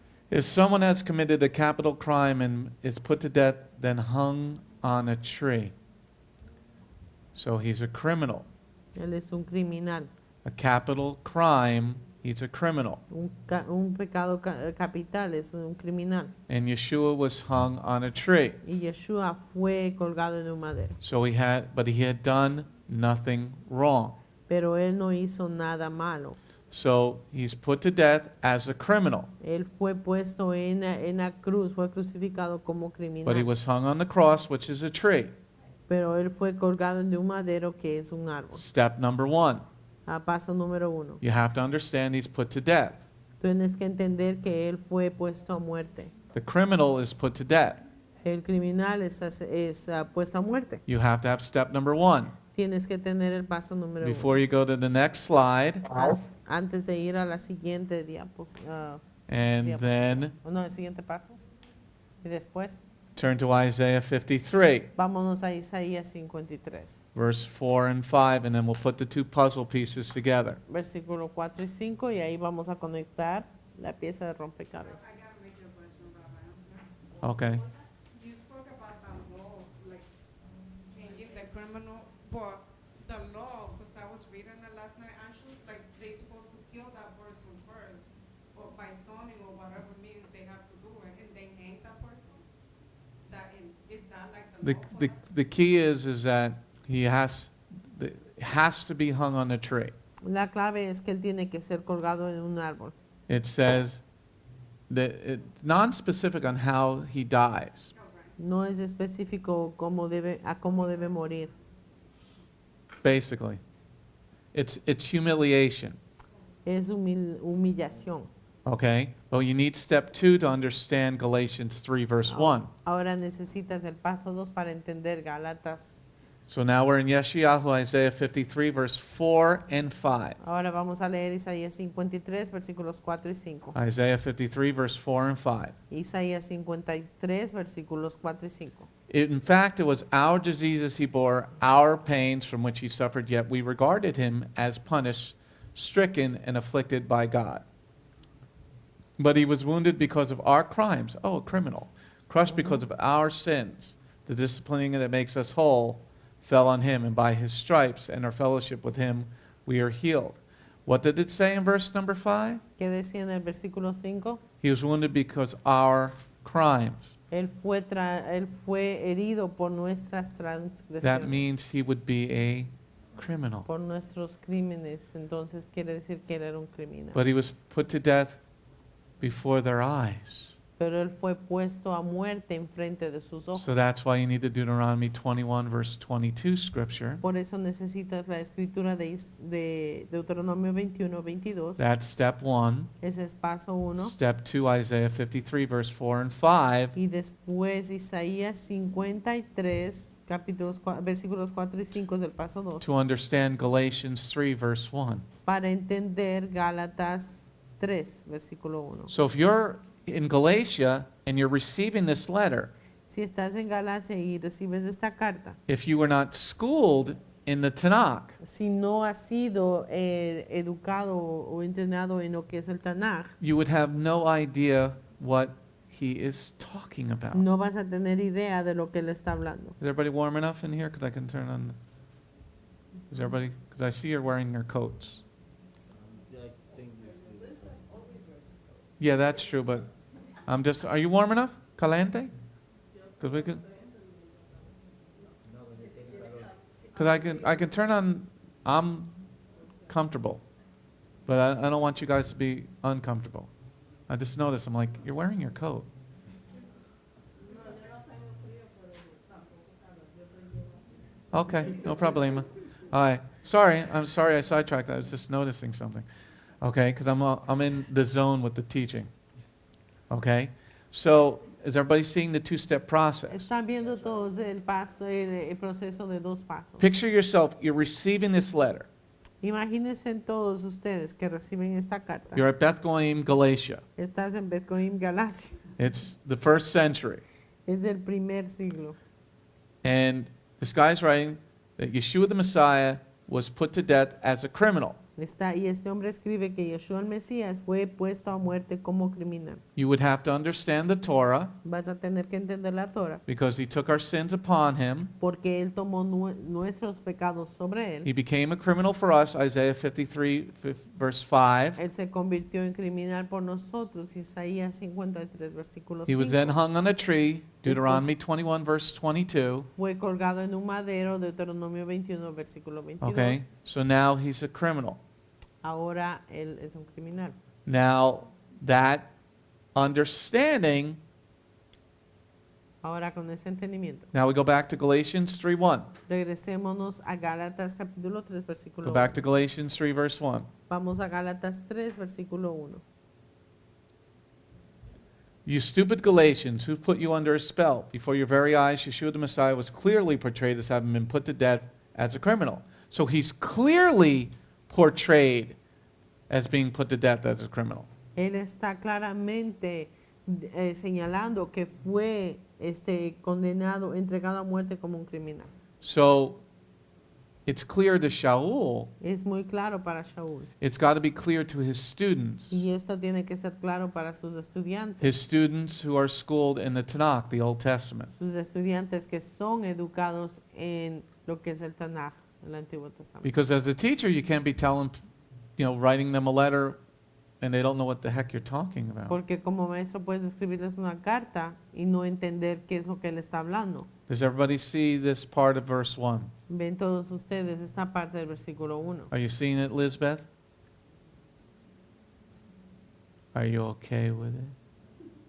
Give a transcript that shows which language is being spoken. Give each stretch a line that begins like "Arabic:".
English: If someone has committed a capital crime and is put to death, then hung on a tree. So he's a criminal.
Spanish: Él es un criminal.
English: A capital crime, he's a criminal.
Spanish: Un pecado capital es un criminal.
English: And Yeshua was hung on a tree.
Spanish: Y Yeshua fue colgado en un madero.
English: So he had done nothing wrong.
Spanish: Pero él no hizo nada malo.
English: So he's put to death as a criminal.
Spanish: Él fue puesto en la cruz, fue crucificado como
English: But he
Spanish: criminal.
English: was hung on the cross, which is a tree.
Spanish: Pero él fue colgado en un madero que es un árbol.
English: Step number 1.
Spanish: Paso número 1.
English: You have to understand he's put to death.
Spanish: Tienes que entender que él fue puesto a muerte.
English: The criminal is put to death.
Spanish: El criminal es puesto a muerte.
English: You have to have step number 1.
Spanish: Tienes que tener el paso número 1.
English: Before you go to the next slide,
Spanish: Antes de ir a la siguiente diapositiva.
English: and then
Spanish: No, el siguiente paso. Y después,
English: turn to Isaiah 53,
Spanish: vámonos a Isaías 53,
English: verse 4 and 5, and then we'll put the 2 puzzle pieces together.
Spanish: versículo 4 y 5, y ahí vamos a conectar la pieza de rompecabezas.
English: I gotta make you a question, Rabbi. I'm sorry. Okay. You spoke about the law, like changing the criminal, but the law, because I was reading it last night, actually, like they supposed to kill that person first, or by stoning or whatever means they have to do it, and then hang that person. Is that like the The key is that he has to be hung on a tree.
Spanish: La clave es que él tiene que ser colgado en un árbol.
English: It says that it's non-specific on how he dies.
Spanish: No es específico cómo debe morir.
English: Basically, it's humiliation.
Spanish: Es humillación.
English: Okay, well, you need step 2 to understand Galatians 3 verse 1.
Spanish: Ahora necesitas el paso 2 para entender Gálatas.
English: So now we're in Yeshayahu, Isaiah 53 verse 4 and 5.
Spanish: Ahora vamos a leer Isaías 53 versículos 4 y 5.
English: Isaiah 53 verse 4 and 5.
Spanish: Isaías 53 versículos 4 y 5.
English: In fact, it was our diseases he bore, our pains from which he suffered, yet we regarded him as punished, stricken, and afflicted by God. But he was wounded because of our crimes. Oh, a criminal. Crushed because of our sins. The disciplining that makes us whole fell on him, and by his stripes and our fellowship with him, we are healed. What did it say in verse number 5?
Spanish: ¿Qué decía en el versículo 5?
English: He was wounded because of our crimes.
Spanish: Él fue herido por nuestras transgresiones.
English: That means he would be a criminal.
Spanish: Por nuestros crímenes. Entonces quiere decir que él era un criminal.
English: But he was put to death before their eyes.
Spanish: Pero él fue puesto a muerte en frente de sus ojos.
English: So that's why you need the Deuteronomy 21 verse 22 scripture.
Spanish: Por eso necesitas la escritura de Deuteronomio 21, 22.
English: That's step 1.
Spanish: Ese es paso 1.
English: Step 2, Isaiah 53 verse 4 and 5.
Spanish: Y después Isaías 53, versículos 4 y 5 es el paso 2.
English: To understand Galatians 3 verse 1.
Spanish: Para entender Gálatas 3, versículo 1.
English: So if you're in Galatia and you're receiving this letter,
Spanish: Si estás en Galacia y recibes esta carta,
English: if you were not schooled in the Tanakh,
Spanish: si no has sido educado o entrenado en lo que es el Tanaj,
English: you would have no idea what he is talking about.
Spanish: no vas a tener idea de lo que él está hablando.
English: Is everybody warm enough in here? Because I can turn on. Is everybody? Because I see you're wearing your coats. Yeah, that's true, but I'm just. Are you warm enough? Caliente? Because we can. Because I can turn on. I'm comfortable, but I don't want you guys to be uncomfortable. I just noticed. I'm like, you're wearing your coat. Okay,
Spanish: no problema.
English: All right. Sorry, I'm sorry I sidetracked. I was just noticing something. Okay, because I'm in the zone with the teaching. Okay, so is everybody seeing the two-step process?
Spanish: Están viendo todos el proceso de dos pasos.
English: Picture yourself, you're receiving this letter.
Spanish: Imagínense todos ustedes que reciben esta carta.
English: You're at Beth Goyim, Galatia.
Spanish: Estás en Bet Goim, Galacia.
English: It's the 1st century.
Spanish: Es del primer siglo.
English: And this guy's writing that Yeshua the Messiah was put to death as a criminal.
Spanish: Y este hombre escribe que Yeshua el Mesías fue puesto a muerte como criminal.
English: You would have to understand the Torah
Spanish: Vas a tener que entender la Torah,
English: because he took our sins upon him.
Spanish: porque él tomó nuestros pecados sobre él.
English: He became a criminal for us, Isaiah 53 verse 5.
Spanish: Él se convirtió en criminal por nosotros, Isaías 53, versículo
English: He was then
Spanish: 5.
English: hung on a tree, Deuteronomy 21 verse 22.
Spanish: Fue colgado en un madero, Deuteronomio 21, versículo 22.
English: Okay, so now he's a criminal.
Spanish: Ahora él es un criminal.
English: Now that understanding,
Spanish: Ahora con ese entendimiento,
English: now we go back to Galatians 3:1.
Spanish: regresémonos a Gálatas capítulo 3, versículo
English: Go back to Galatians 3 verse 1.
Spanish: Vamos a Gálatas 3, versículo 1.
English: You stupid Galatians, who put you under a spell? Before your very eyes, Yeshua the Messiah was clearly portrayed as having been put to death as a criminal. So he's clearly portrayed as being put to death as a criminal.
Spanish: Él está claramente señalando que fue condenado, entregado a muerte como un criminal.
English: So it's clear to Shaul.
Spanish: Es muy claro para Shaul.
English: It's got to be clear to his students.
Spanish: Y esto tiene que ser claro para sus estudiantes.
English: His students who are schooled in the Tanakh, the Old Testament.
Spanish: Sus estudiantes que son educados en lo que es el Tanaj, el Antiguo Testamento.
English: Because as a teacher, you can't be telling, writing them a letter and they don't know what the heck you're talking about.
Spanish: Porque como maestro puedes escribirles una carta y no entender qué es lo que él está hablando.
English: Does everybody see this part of verse 1?
Spanish: Ven todos ustedes esta parte del versículo 1.
English: Are you seeing it, Lisbeth? Are you okay with it?